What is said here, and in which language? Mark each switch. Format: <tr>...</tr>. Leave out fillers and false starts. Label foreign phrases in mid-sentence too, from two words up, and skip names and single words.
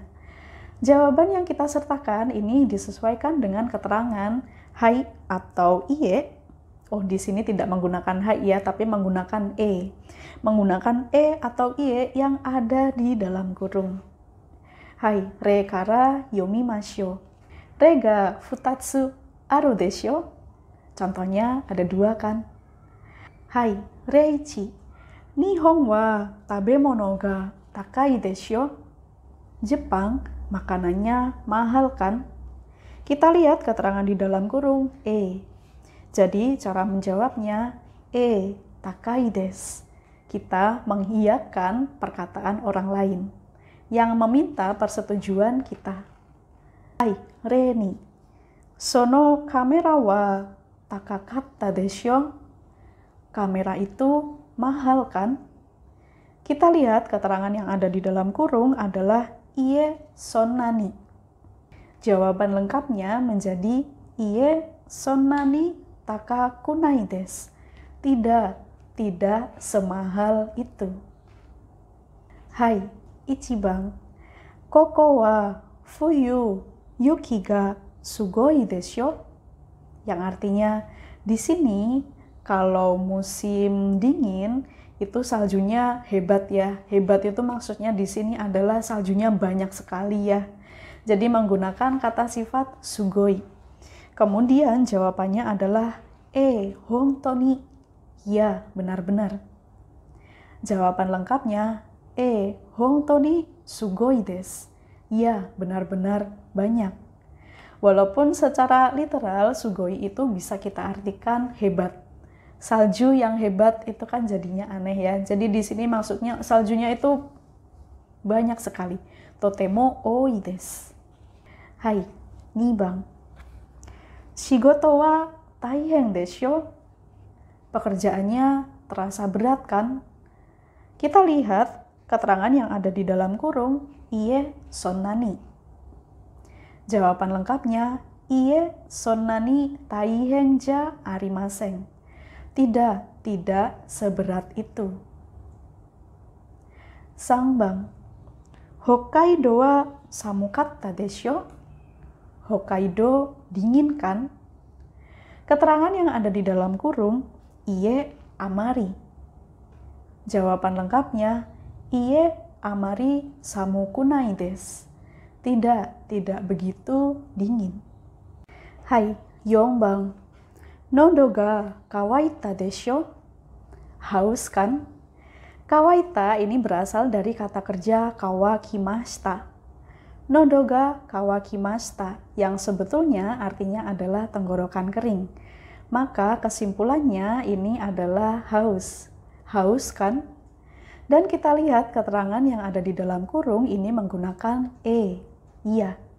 <id>Jawaban yang kita sertakan ini disesuaikan dengan keterangan hai atau iye. Oh, di sini tidak menggunakan hai ya, tapi menggunakan e. Menggunakan e atau iye yang ada di dalam kurung.</id> <ja>Hai, 例から読みましょう. 例が二つあるでしょう.</ja> <id>Contohnya ada 2 kan?</id> <ja>はい、例一. 日本は食べ物が高いでしょう.</ja> <id>Jepang makanannya mahal kan? Kita lihat keterangan di dalam kurung E. Jadi cara menjawabnya</id> <ja>高いです.</ja> <id>Kita mengiyakan perkataan orang lain yang meminta persetujuan kita.</id> <ja>はい、例二. そのカメラは高かったでしょう?</ja> <id>Kamera itu mahal kan? Kita lihat keterangan yang ada di dalam kurung adalah</id> <ja>いいえそんなに.</ja> <id>Jawaban lengkapnya menjadi</id> <ja>いいえそんなに高くないです.</ja> <id>Tidak semahal itu.</id> <ja>Hai, Ichiban. ここは冬雪がすごいでしょう?</ja> <id>Yang artinya, di sini kalau musim dingin itu saljunya hebat ya. Hebat itu maksudnya di sini adalah saljunya banyak sekali ya. Jadi menggunakan kata sifat sugoi. Kemudian jawabannya adalah hontoni. Ya, benar-benar. Jawaban lengkapnya</id> <ja>本当にすごいです.</ja> <id>Ya, benar-benar banyak. Walaupun secara literal sugoi itu bisa kita artikan hebat. Salju yang hebat itu kan jadinya aneh ya. Jadi di sini maksudnya saljunya itu banyak sekali.</id> <ja>とても多いです. はい、二番. 仕事は大変でしょう?</ja> <id>Pekerjaannya terasa berat kan? Kita lihat keterangan yang ada di dalam kurung</id> <ja>いいえそんなに.</ja> <id>Jawaban lengkapnya</id> <ja>いいえそんなに大変じゃありません.</ja> <id>Tidak seberat itu.</id> <ja>三番。北海道は寒かったでしょう?</ja> <id>Hokkaido dingin kan? Keterangan yang ada di dalam kurung</id> <ja>いいえあまり.</ja> <id>Jawaban lengkapnya</id> <ja>いいえあまり寒くないです.</ja> <id>Tidak begitu dingin. Hai,</id> <ja>Yongbang. 喉が渇いたでしょう?</ja> <id>Haus kan? Kawaita ini berasal dari kata kerja kawakimashita.</id> <ja>喉が渇きました</ja> <id>yang sebetulnya artinya adalah tenggorokan kering. Maka kesimpulannya ini adalah haus. Haus kan? Dan kita lihat keterangan yang ada di dalam kurung ini menggunakan iya.</id>